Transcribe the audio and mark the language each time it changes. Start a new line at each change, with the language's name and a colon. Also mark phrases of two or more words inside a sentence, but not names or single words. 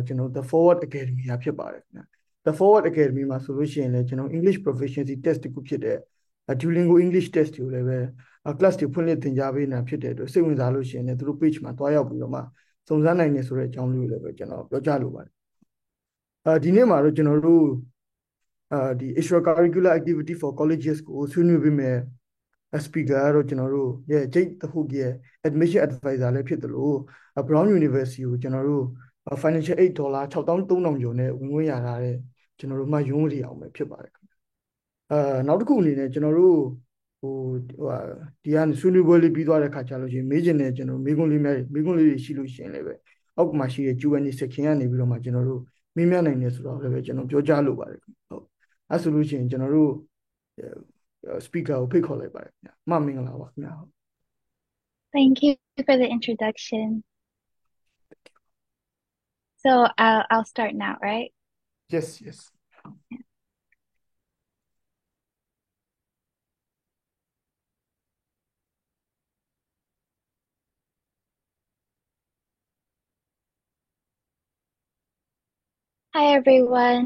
Burmese: ကျွန်တော် The Forward Academy ကဖြစ်ပါတယ်ခင်ဗျာ The Forward Academy မှာဆိုလို့ရှိရင်လည်းကျွန်တော် English Proficiency Test တစ်ခုဖြစ်တဲ့ Duolingo English Test ကိုလည်းပဲ class တွေဖွင့်လှစ်သင်ကြားပေးနေတာဖြစ်တဲ့အတွက်စိတ်ဝင်စားလို့ရှိရင်လည်းသူတို့ page မှာ တွားရောက်ပြီးတော့မှစုံစမ်းနိုင်နေဆိုတဲ့အကြောင်းလေးကိုလည်းပဲကျွန်တော်ပြောကြားလိုပါတယ်ဒီနေ့မှာတော့ကျွန်တော်တို့ဒီ Extracurricular Activity for Colleges ကိုဆွေးနွေးပေး မယ်speaker ကတော့ကျွန်တော်တို့ရဲ့ Jade တခုရဲ့
English: admission advisor
Burmese: လည်းဖြစ်တယ်လို့ Brown University ကိုကျွန်တော်တို့
English: financial aid
Burmese: $6300 ကျော်နဲ့ဝင်ခွင့်ရထားတဲ့ကျွန်တော်တို့မှယုံကြည်အောင်ပဲဖြစ်ပါတယ်နောက်တစ်ခုအနေနဲ့ကျွန်တော်တို့ဒီကနေဆွေးနွေးပွဲလေးပြီးသွားတဲ့ခါကျလို့ရှိရင်မေးချင်တဲ့ကျွန်တော်မေးခွန်းလေးတွေရှိလို့ရှိရင်လည်းပဲအောက်မှာရှိတဲ့
English: Q&A section
Burmese: ကနေပြီးတော့မှကျွန်တော်တို့မေးမြန်းနိုင်တယ်ဆိုတော့လည်းပဲကျွန်တော်ပြောကြားလိုပါတယ်ဟုတ်အဲဆိုလို့ရှိရင်ကျွန်တော်တို့ speaker ကိုဖိတ်ခေါ်လိုက်ပါတယ်ခင်ဗျာမင်္ဂလာပါခင်ဗျာ
English: Thank you for the introduction. So I'll start now, right? Yes. Hi everyone.